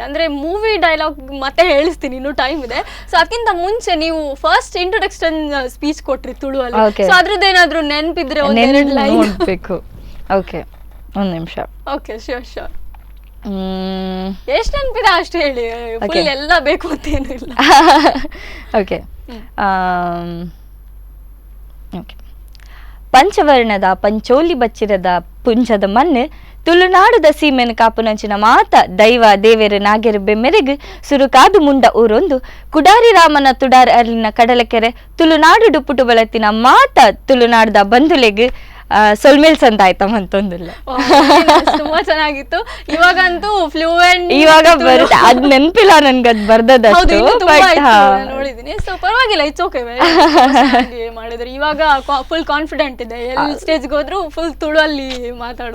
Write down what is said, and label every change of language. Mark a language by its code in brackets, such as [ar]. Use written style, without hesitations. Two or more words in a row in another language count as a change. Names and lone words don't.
[kn] ಅಂದ್ರೆ [en] movie dialogue [kn] ಮತ್ತೆ ಹೇಳಿಸ್ತೀನಿ, ಇನ್ನು ಟೈಮ್ ಇದೆ. ಸೊ ಅದಕ್ಕಿಂತ ಮುಂಚೆ ನೀವು [en] first introduction speech [kn] ಕೊಟ್ರಿ ತುಳುವಲ್ಲಿ. ಸೊ ಅದ್ರದ್ದೇನಾದ್ರೂ ನೆನಪಿದ್ರೆ ಒಂದೆರಡು ಲೈನ್ ಬೇಕು. ಓಕೆ, ಒಂದ್ ನಿಮಿಷ. [en] okay, sure. [kn] ಎಷ್ಟು ನೆನಪಿದೆ ಅಷ್ಟು ಹೇಳಿ, ಫುಲ್ ಎಲ್ಲ ಬೇಕು ಅಂತ ಏನು ಇಲ್ಲ. ಓಕೆ, [tcy] ಪಂಚವರ್ಣದ ಪಂಚೋಲಿ ಬಚ್ಚಿರದ ಪುಂಜದ ಮಣ್ಣು ತುಳುನಾಡುದ ಸೀಮೆನ ಕಾಪುನಂಚಿನ ಮಾತ ದೈವ ದೇವೇರು ನಾಗೆರು ಬೆಮ್ಮೆರೆಗು ಸುರುಕಾದು ಮುಂಡ ಊರೊಂದು ಕುಡಾರಿ ರಾಮನ ತುಡಾರ ಅರ್ಲಿನ ಕಡಲಕೆರೆ ತುಳುನಾಡು ಡುಪ್ಪುಟು ಬಳತಿನ ಮಾತ ತುಳುನಾಡದ ಬಂಧುಲೆಗು ಸೊಲ್ಮೇಲ್ ಸಂತ ಆಯ್ತಮ್ಮ ಅಂತೊಂದಿಲ್ಲ. [kn] ತುಂಬಾ ಚೆನ್ನಾಗಿತ್ತು. ಇವಾಗಂತೂ ಫ್ಲೂಯೆಂಟ್ ಇವಾಗ ಬರುತ್ತೆ, ಅದ್ ನೆನಪಿಲ್ಲ ನನ್ಗೆ, ಅದ್ ಬರ್ದದಷ್ಟು ನೋಡಿದೀನಿ. ಸೊ ಪರವಾಗಿಲ್ಲ, [en] it's okay. [kn] ಮಾಡಿದ್ರೆ ಇವಾಗ [en] full confident [kn] ಇದೆ, ಎಲ್ಲಿ ಸ್ಟೇಜ್ಗೆ ಹೋದ್ರು ಫುಲ್ ತುಳುವಲ್ಲಿ ಮಾತಾಡುವ,